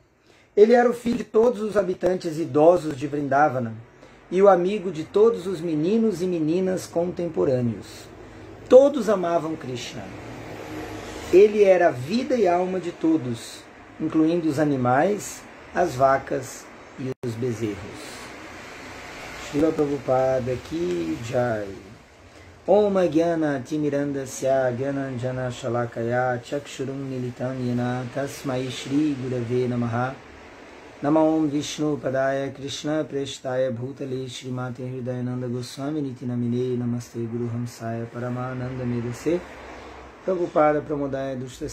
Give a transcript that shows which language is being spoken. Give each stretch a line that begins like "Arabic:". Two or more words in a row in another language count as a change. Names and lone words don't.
Portuguese: Ele era o filho de todos os habitantes idosos de Vrindavana e o amigo de todos os meninos e meninas contemporâneos. Todos amavam Krishna. Ele era a vida e alma de todos, incluindo os animais, as vacas e os bezerros.
Hindi: Srila Prabhupada Ki Jai.
Sanskrit: Om Jnana Timirandasya Gyananjana Shalakaya Chakshurum Militam Yena Tasmai Shri Gurave Namaha. Namo Vishnu Padaya Krishna Preshtaya Bhutale Srimati Hridayananda Goswami Niti Namine Namaste Guru Hamsaya Paramananda Medase Prabhupada Pramodaya Dushta